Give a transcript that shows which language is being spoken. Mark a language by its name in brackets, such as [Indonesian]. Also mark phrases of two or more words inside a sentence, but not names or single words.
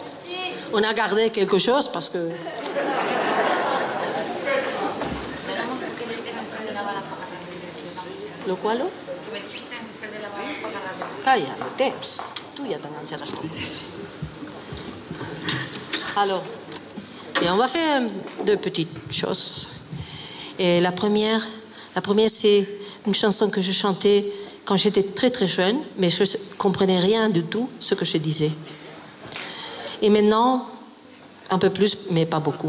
[French] On a gardé quelque chose parce que... [Catalan] Lo qual? Calla, el temps. Tu ja t'enganxes les portes. [French] Alors, et on va faire deux petites choses. Et la première c'est une chanson que je chantais quand j'étais très très jeune, mais je ne comprenais rien du tout ce que je disais. Et maintenant, un peu plus, mais pas beaucoup.